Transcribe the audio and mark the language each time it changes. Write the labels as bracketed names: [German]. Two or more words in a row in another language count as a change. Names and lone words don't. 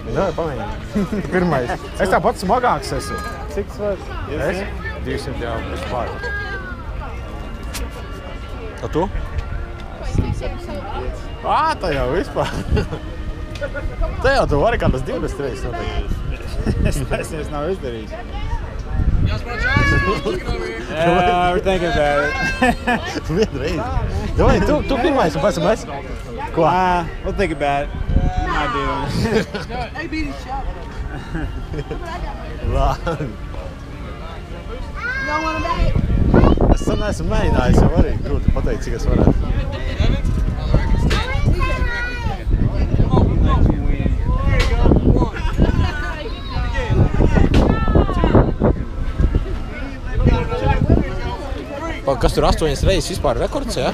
[Latvian] Jā, pamēģini. Pirmais. Es tāpat smagāks esmu. Cik svars? Es? 200 jau vispār. O tu? 175. Tā jau vispār. Te jau tu vari kādas 20 reizes noteikti. Es taisnies nav izdarījis. [English] Y'all smart choice? Looking over here. Yeah, we're thinking about it. [Latvian] Vienu reizi. Domāj, tu pirmais un pēc tam es? Ko? [English] We'll think about it. Not doing it. Hey, beat his shot. [Latvian] Labi. [English] Y'all want him back? [Latvian] Es sen neesmu mēģinājis, jau arī grūti pateikt, cik es varētu. Kas tur 8 reizes vispār rekords, jā?